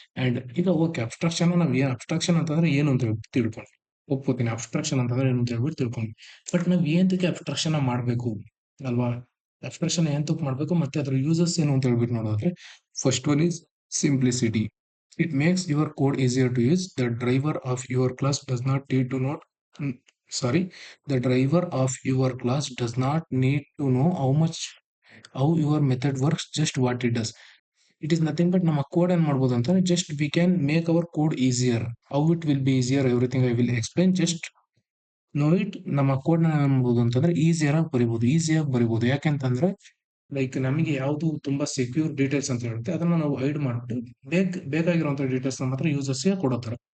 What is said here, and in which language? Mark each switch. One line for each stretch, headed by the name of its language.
Kannada: And ಈಗ okay, abstraction ನಾವ್ ಏನ್ ಅಬ್ಸ್ಟ್ರಾಕ್ಷನ್ ಅಂತಂದ್ರೆ ಏನು ಅಂತ ಹೇಳ್ಬಿಟ್ಟು ತಿಳ್ಕೊಂಡು ಒಪ್ಕೋತೀನಿ. ಅಬ್ಸ್ಟ್ರಾಕ್ಷನ್ ಅಂತಂದ್ರೆ ಏನು ಅಂತ ಹೇಳ್ಬಿಟ್ಟು ತಿಳ್ಕೊಂಡು, ಬಟ್ ನಾವ್ ಏಂತಕ್ಕೆ ಅಬ್ಸ್ಟ್ರಾಕ್ಷನ್ ಮಾಡ್ಬೇಕು ಅಲ್ವಾ? ಅಬ್ಸ್ಟ್ರಾಕ್ಷನ್ ಏಂತಕ್ ಮಾಡ್ಬೇಕು, ಮತ್ತೆ ಅದ್ರ ಯೂಸಸ್ ಏನು ಅಂತ ಹೇಳ್ಬಿಟ್ಟು ನೋಡೋದ್ರೆ,
English: First one is simplicity. It makes your code easier to use. The driver of your class does not need to note sorry the driver of your class does not need to know how your method works, just what it does. It is nothing but
Kannada: ನಮ್ಮ code ಏನ್ ಮಾಡ್ಬೋದು ಅಂತ,
English: Just we can make our code easier. How it will be easier, everything I will explain, just know it.
Kannada: ನಮ್ಮ code ನ ಏನ್ ಮಾಡ್ಬೋದು ಅಂತಂದ್ರೆ, ಈಸಿಯಾಗಿ ಬರಿಬಹುದು. ಯಾಕೆಂತಂದ್ರೆ, ಲೈಕ್ ನಮಗೆ ಯಾವ್ದು ತುಂಬಾ ಸೆಕ್ಯೂರ್ ಡೀಟೇಲ್ಸ್ ಅಂತ ಹೇಳುತ್ತೆ, ಅದನ್ನ ನಾವು ಹೈಡ್ ಮಾಡ್ಬಿಟ್ಟು ಬೇಕಾಗಿರುವಂತ ಡೀಟೇಲ್ಸ್ ಮಾತ್ರ ಯೂಸರ್ಸ್ ಗೆ ಕೊಡೋ ತರ.